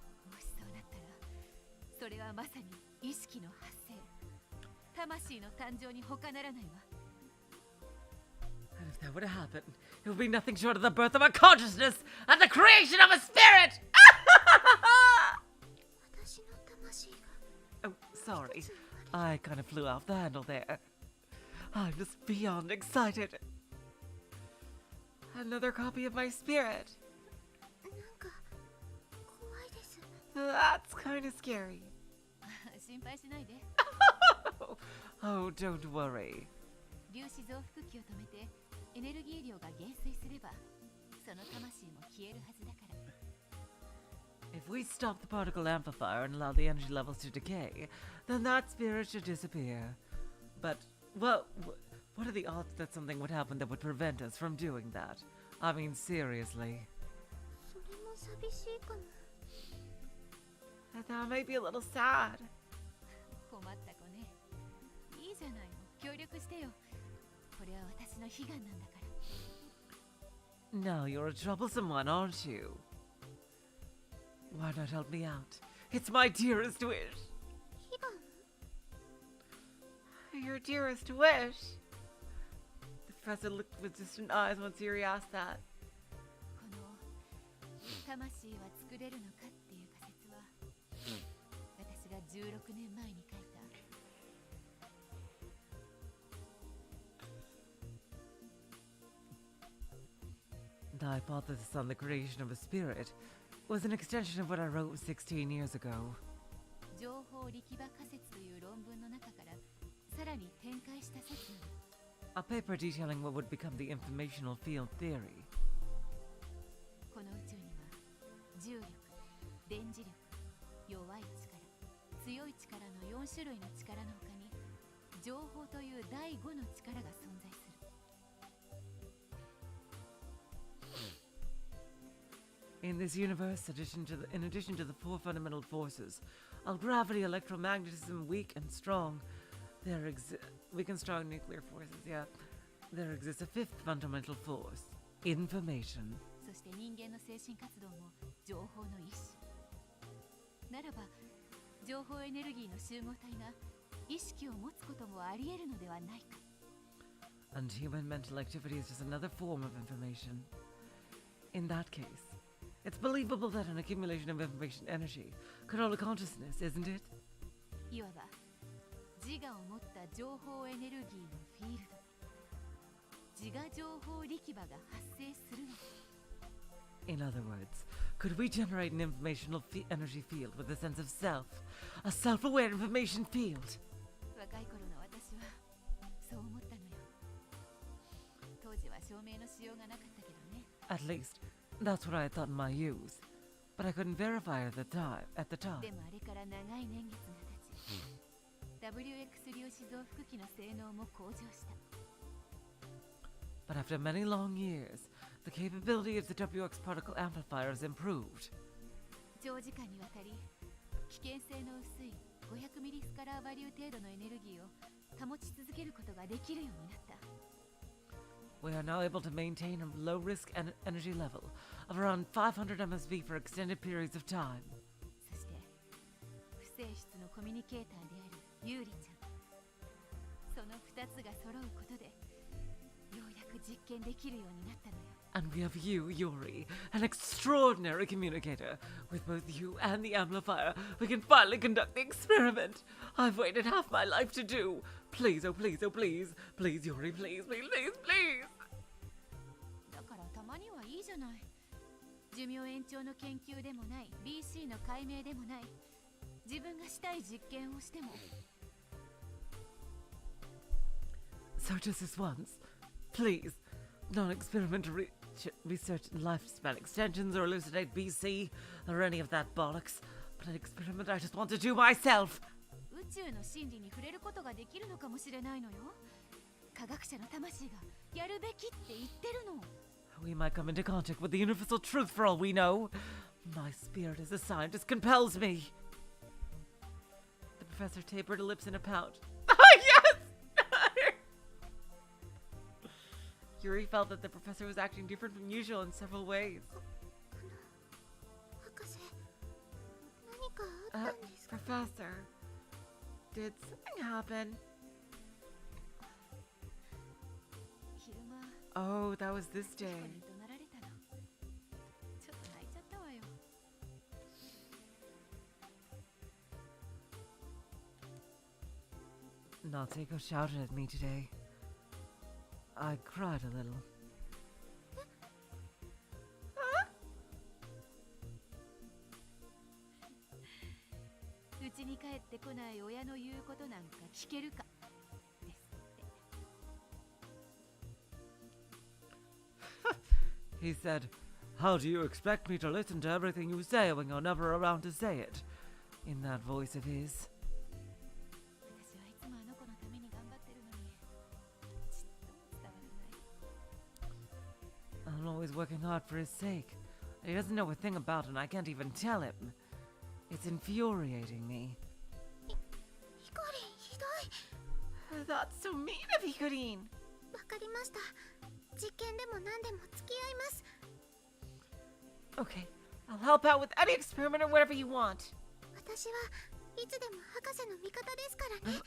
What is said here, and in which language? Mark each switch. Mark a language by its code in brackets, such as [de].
[ja] もしそうなったら、それはまさに意識の発生、魂の誕生に他ならないわ。 [en] And if that were to happen, it would be nothing short of the birth of a consciousness and the creation of a spirit! [ja] 私の魂が [en] Oh, sorry. I kind of flew off the handle there. I'm just beyond excited. Another copy of my spirit. [ja] なんか怖いです。 [en] That's kind of scary. [ja] 心配しないで。 [en] Oh, don't worry. [ja] 粒子増幅器を止めてエネルギー量が減衰すれば、その魂も消えるはずだから。 [en] If we stop the particle amplifier and allow the energy levels to decay, then that spirit should disappear. But, well, what are the odds that something would happen that would prevent us from doing that? I mean, seriously. [ja] それも寂しいかも。 [en] That may be a little sad. [ja] 困った子ね。いいじゃないの。協力してよ。これは私の悲願なんだから。 [en] Now you're a troublesome one, aren't you? Why not help me out? It's my dearest wish. [ja] 悲願 [en] Your dearest wish? The professor looked with distant eyes once Yuri asked that. [ja] この魂は作れるのかっていう仮説は、私が16年前に書いた。 [en] The hypothesis on the creation of a spirit was an extension of what I wrote 16 years ago. [ja] 情報力場仮説という論文の中からさらに展開した説なの。 [en] A paper detailing what would become the informational field theory. [ja] この宇宙には重力、電磁力、弱い力、強い力の4種類の力の他に情報という第5の力が存在する。 [en] In this universe, in addition to the four fundamental forces of gravity, electromagnetism, weak and strong nuclear forces, yeah. There exists a fifth fundamental force, information. [ja] そして人間の精神活動も情報の一種。ならば、情報エネルギーの集合体が意識を持つこともあり得るのではないか。 [en] And human mental activity is just another form of information. In that case, it's believable that an accumulation of information energy could hold a consciousness, isn't it? [ja] いわば、自我を持った情報エネルギーのフィールド。自我情報力場が発生するの。 [en] In other words, could we generate an informational energy field with a sense of self? A self-aware information field? [ja] 若い頃の私はそう思ったのよ。当時は証明のしようがなかったけどね。 [en] At least, that's what I thought in my youth. But I couldn't verify it at the time. [ja] でもあれから長い年月が経ち、WX 粒子増幅器の性能も向上した。 [en] But after many long years, the capability of the WX particle amplifier has improved. [ja] 長時間にわたり、危険性の薄い500ミリスカラーバリュー程度のエネルギーを保ち続けることができるようになった。 [en] We are now able to maintain a low-risk energy level of around 500 MSV for extended periods of time. [ja] そして、不正室のコミュニケーターであるユーリちゃん。その2つが揃うことで、ようやく実験できるようになったのよ。 [en] And we have you, Yuri, an extraordinary communicator. With both you and the amplifier, we can finally conduct the experiment. I've waited half my life to do. Please, oh please, oh please. Please, Yuri, please, please, please, please. [ja] だからたまにはいいじゃない。寿命延長の研究でもない、BC の解明でもない、自分がしたい実験をしても。 [en] So just this once. Please, non-experimental research in lifespan extensions or elucidate BC or any of that bollocks. But an experiment I just want to do myself. [ja] 宇宙の真理に触れることができるのかもしれないのよ。科学者の魂がやるべきって言ってるの。 [en] We might come into contact with the universal truth for all we know. My spirit as a scientist compels me. The professor tapered her lips in a pout. Yes! Yuri felt that the professor was acting different from usual in several ways. [ja] 博士、何かあったんですか？ [en] Professor, did something happen? [ja] 昼間 [en] Oh, that was this [ja] 事 [en] day. [ja] 故に怒鳴られたの。ちょっと泣いちゃったわよ。 [en] Natsuko shouted at me today. I cried a little. [ja] うちに帰ってこない親の言うことなんか聞けるかですって。 [en] He said, "How do you expect me to listen to everything you say when you're never around to say it?" In that voice of his. [ja] 私はいつもあの子のために頑張ってるのに、ちっとも伝わらない。 [en] I'm always working hard for his sake. He doesn't know a thing about it and I can't even tell him. It's infuriating me. [ja] ヒコリン、ひどい。 [en] That's so mean of Hikarin. [ja] わかりました。実験でも何でも付き合います。 [en] Okay, I'll help out with any experiment or whatever you want. [ja] 私はいつでも博士の味方ですからね。